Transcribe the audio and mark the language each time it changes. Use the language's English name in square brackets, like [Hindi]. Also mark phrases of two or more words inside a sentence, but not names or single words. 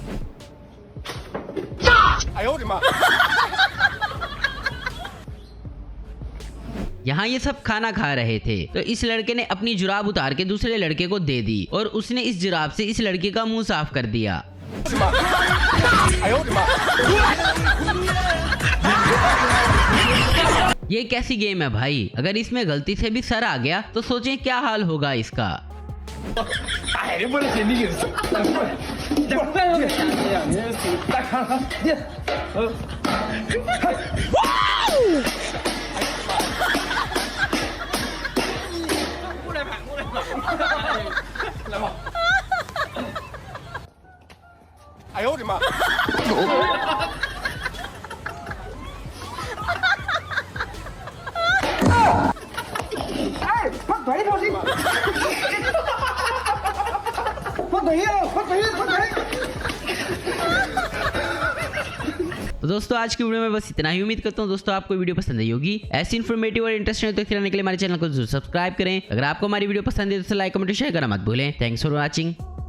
[Chinese] 哎呦我的妈！ [Hindi] यहाँ ये सब खाना खा रहे थे तो इस लड़के ने अपनी जुराब उतार के दूसरे लड़के को दे दी और उसने इस जुराब से इस लड़के का मुंह साफ कर दिया। [Chinese] 哎呦我的妈！ [Hindi] ये कैसी गेम है भाई? अगर इसमें गलती से भी सर आ गया तो सोचें क्या हाल होगा इसका। [Chinese] 哎呀，我的天，你就是，再看看，你，过来吧，来吧。哎呦我的妈！哎，快怼上去！快怼呀！快怼！快怼！ [Hindi] तो दोस्तों आज की वीडियो में बस इतना ही। उम्मीद करता हूँ दोस्तों आपको वीडियो पसंद आई होगी। ऐसी इन्फॉर्मेटिव और इंटरेस्टिंग देखते रहने के लिए हमारे चैनल को जरूर सब्सक्राइब करें। अगर आपको हमारी वीडियो पसंद है तो [English] like comment share [Hindi] करना मत भूलें। [English] thanks for watching.